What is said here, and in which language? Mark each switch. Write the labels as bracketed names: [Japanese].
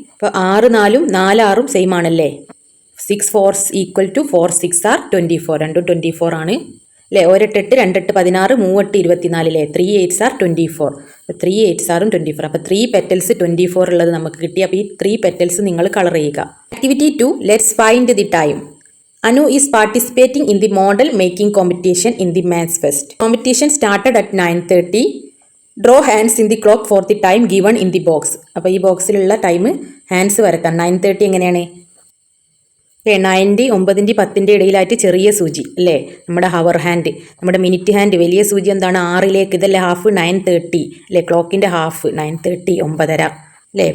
[Malayalam] അപ്പോൾ 6 4 4 6 സെയിം ആണല്ലേ. 6 4s equal to 4 6 are 24. രണ്ടും 24 ആണ് അല്ലേ. 1 8 8 2 8 16, 3 8 24 അല്ലേ. [English] 3 8s are 24. 3 8s are 24. [Malayalam] അപ്പോൾ 3 പെറ്റൽസ് 24 ഉള്ളത് നമുക്ക് കിട്ടി. അപ്പോൾ ഈ 3 പെറ്റൽസ് നിങ്ങൾ കളർ ചെയ്യുക. [English] Activity 2, let's find the time. Anu is participating in the model making competition in the Maths Fest. Competition started at 9:30. Draw hands in the clock for the time given in the box. [Malayalam] അപ്പോൾ ഈ ബോക്സിലുള്ള time hands വരക്കാം. 9:30 എങ്ങനെയാണ്? 9 9 10 ഇടയിലായിട്ട് ചെറിയ സൂചി അല്ലേ, നമ്മുടെ hour hand. നമ്മുടെ minute hand വലിയ സൂചി എന്താണ്? 6 ഇതല്ലേ ഹാഫ്. 9:30 അല്ലേ, ക്ലോക്കിൻ്റെ ഹാഫ് 9:30 9:30 അല്ലേ.